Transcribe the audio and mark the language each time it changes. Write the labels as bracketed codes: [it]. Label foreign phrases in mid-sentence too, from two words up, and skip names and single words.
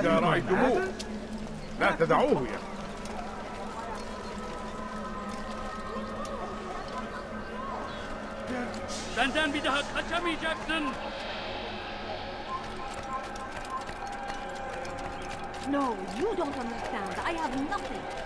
[ar] استعدوا لا تدعوه يا [tr] Dandan bir daha kaçamayacaksın. [en] No, you don't understand. I have nothing.